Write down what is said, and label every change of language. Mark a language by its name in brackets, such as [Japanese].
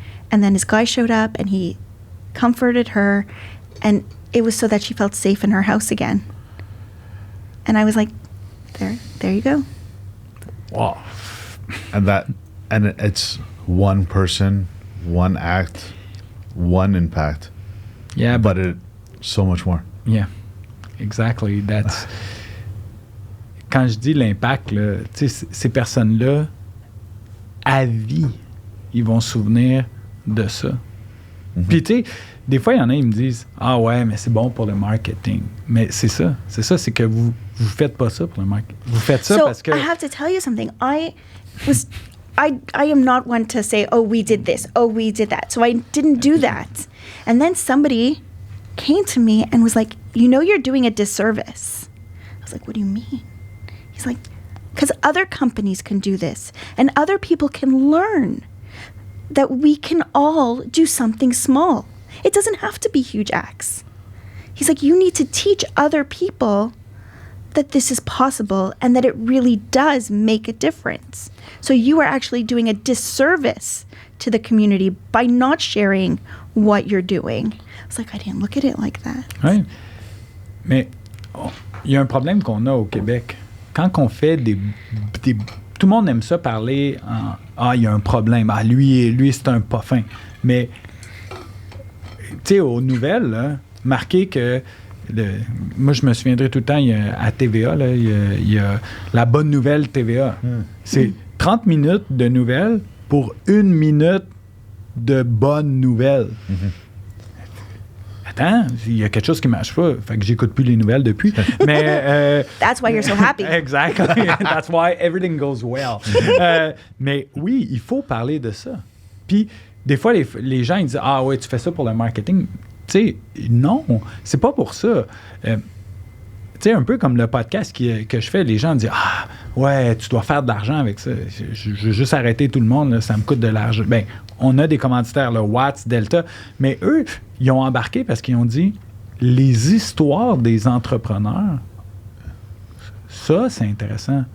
[English] And then his guy showed up and he comforted her. And it was so that she felt safe in her house again. And I was like, there you go. Wow. And it's one person, one act, one impact. Yeah, but it's so much more. Yeah, exactly. [French] That's quand je dis l'impact, là, tu sais, ces personnes-là, à vie, ils vont se souvenir de ça. Puis tu sais, des fois, il y en a, ils me disent « Ah ouais, mais c'est bon pour le marketing. » Mais c'est ça, c'est que vous faites pas ça pour le marketing. Vous faites ça parce que... [English] I have to tell you something. I am not one to say, oh, we did this, oh, we did that. So I didn't do that. And then somebody came to me and was like, you know you're doing a disservice. I was like, what do you mean? He's like, because other companies can do this and other people can learn that we can all do something small. It doesn't have to be huge acts. He's like, you need to teach other people that this is possible and that it really does make a difference. So you are actually doing a disservice to the community by not sharing what you're doing. I was like, I didn't look at it like that. [French] Oui. Mais il y a un problème qu'on a au Québec. Quand on fait tout le monde aime ça parler en « Ah, il y a un problème. Ah, lui c'est un pas fin. » Mais, tu sais, aux nouvelles, là, marqué que... moi, je me souviendrai tout le temps, à TVA, là, il y a la bonne nouvelle TVA. C'est 30 minutes de nouvelles pour 1 minute de bonnes nouvelles. Attends, il y a quelque chose qui ne marche pas. Fait que j'écoute plus les nouvelles depuis. Mais, [English] That's why you're so happy. Exactly. That's why everything goes well. [French] Mais oui, il faut parler de ça. Puis, des fois, les gens ils disent « Ah ouais, tu fais ça pour le marketing. » Tu sais, non, c'est pas pour ça. Tu sais, un peu comme le podcast que je fais, les gens disent « Ah, ouais, tu dois faire de l'argent avec ça. Je veux juste arrêter tout le monde, là, ça me coûte de l'argent. » Bien, on a des commanditaires, là, Watts, Delta, mais eux, ils ont embarqué parce qu'ils ont dit « Les histoires des entrepreneurs, ça, c'est intéressant.